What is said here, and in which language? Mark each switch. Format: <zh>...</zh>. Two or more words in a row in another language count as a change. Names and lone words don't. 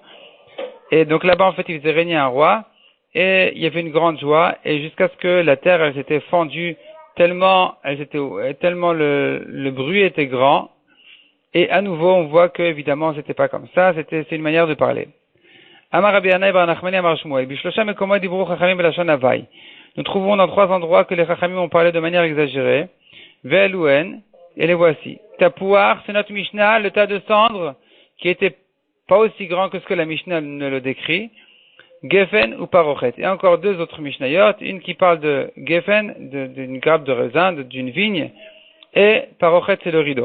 <fr>Et donc là-bas, en fait, il faisait régner un roi, et il y avait une grande joie, et jusqu'à ce que la terre, elle s'était fendue tellement le bruit était grand. Et à nouveau, on voit que, évidemment, c'était pas comme ça, c'est une manière de parler.</fr> <he>אמר רבי חנאי בר נחמני אמר שמואל, בשלשה מקומות דברו חכמים בלשון הבאי.</he> <fr>Nous trouvons dans 3 endroits que les Chachamim ont parlé de manière exagérée. Ve'elouen, et les voici. Tapouar, c'est notre Mishnah, le tas de cendres, qui était pas aussi grand que ce que la Mishnah ne le décrit. Geffen ou Parochet. Et encore 2 autres Mishnayot, une qui parle de Geffen, d'une grappe de raisin, d'une vigne, et Parochet, c'est le rideau.</fr>